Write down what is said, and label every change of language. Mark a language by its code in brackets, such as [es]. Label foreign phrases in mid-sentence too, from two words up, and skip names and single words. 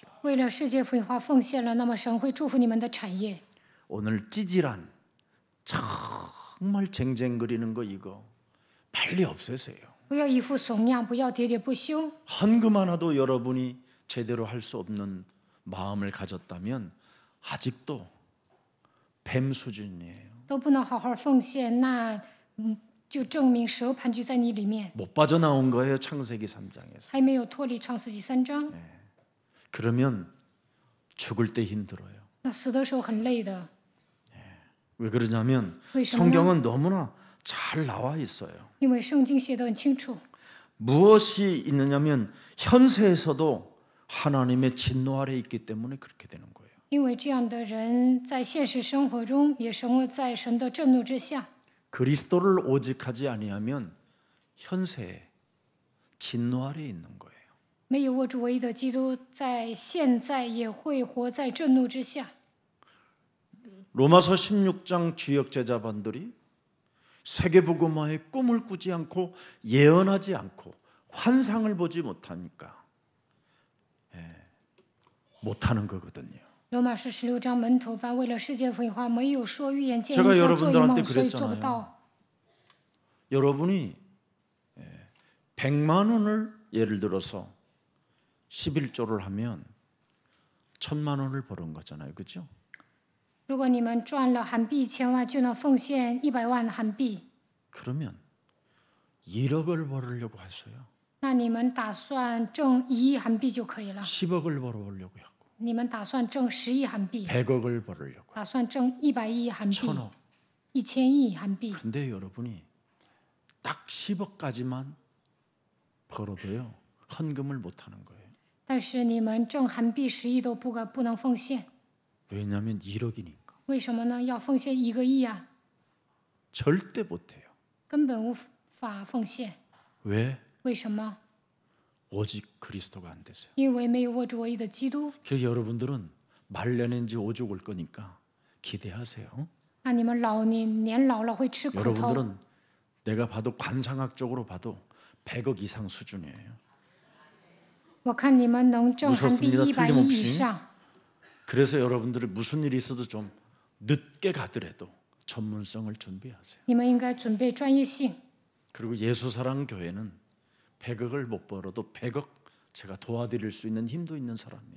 [zh] 为了世界福音化奉献了，那么神会祝福你们的产业。 [ko] 오늘 찌질한 정말 쟁쟁거리는 거 이거 빨리 없애세요. [zh] 不要一副怂样，不要喋喋不休。 [ko] 헌금 하나도 여러분이 제대로 할 수 없는 마음을 가졌다면 아직도 뱀 수준이에요. [zh] 都不能好好奉献，那就证明蛇盘踞在你里面， [ko] 못 빠져나온 거예요. 창세기 3장에서. [zh] 还没有脱离创世纪3章。 [ko] 그러면 죽을 때 힘들어요. [zh] 那死的时候很累的， [ko] 왜 그러냐면 [zh] 为什么呢？ [ko] 성경은 너무나 잘 나와 있어요. [zh] 因为圣经写得很清楚， [ko] 무엇이 있느냐면 현세에서도 하나님의 진노 아래 있기 때문에 그렇게 되는 거예요. [zh] 因为这样的人在现实生活中也生活在神的震怒之下。 [ko] 그리스도를 오직하지 아니하면 현세에 진노 아래 있는 거예요. [zh] 没有握住唯一的基督，在现在也会活在震怒之下。 [ko] 로마서 16장 주역 제자반들이 세계복음화의 꿈을 꾸지 않고 예언하지 않고 환상을 보지 못하니까 못하는 거거든요. [zh] 罗马书16章门徒班为了世界福音化，没有说预言见 [ko] 제가 [zh] 异象做 [ko] 여러분들한테 [zh] 梦，所以做不 [ko] 그랬잖아요. [zh] 到。 [ko] 여러분이 100만 원을 예를 들어서 11조를 하면 1000만 원을 버는 거잖아요. 그렇죠? [zh] 如果你们赚了韩币1000万，就能奉献100万韩币， [ko] 그러면 1억을 벌으려고 하세요. [zh] 那你们打算挣1亿韩币就可以了。 [ko] 10억을 벌어보려고 하고 [zh] 你们打算挣10亿韩币， [ko] 100억을 벌으려고 [zh] 打算挣100亿韩币， [ko] 1000억. [zh] 1000亿韩币。 [ko] 근데 여러분이 딱 10억까지만 벌어도요. 헌금을 못 하는 거예요. [zh] 但是你们挣韩币10亿都不能奉献， [ko] 왜냐하면 1억이니까. [zh] 为什么呢？要奉献1个亿啊， [ko] 절대 못 해요. [zh] 根本无法奉献。 [ko] 왜? [zh] 为什么？ [ko] 오직 그리스도가 안 되세요. [zh] 因为没有握住唯一的基督。 [ko] 그래서 여러분들은 말년인지 오죽 올 거니까 기대하세요. [zh] 那你们年老了会吃苦头。 [ko] 여러분들은 내가 봐도 관상학적으로 봐도 100억 이상 수준이에요. [zh] 我看你们能挣韩币 [ko] 무섭습니다. [zh] 100亿以 [ko] 틀림없이. [zh] 上。 [ko] 그래서 여러분들이 무슨 일이 있어도 좀 늦게 가더라도 전문성을 준비하세요. [zh] 你们应该准备专业性。 [ko] 그리고 예수사랑 교회는 100억을 못 벌어도 100억 제가 도와드릴 수 있는 힘도 있는 사람이에요.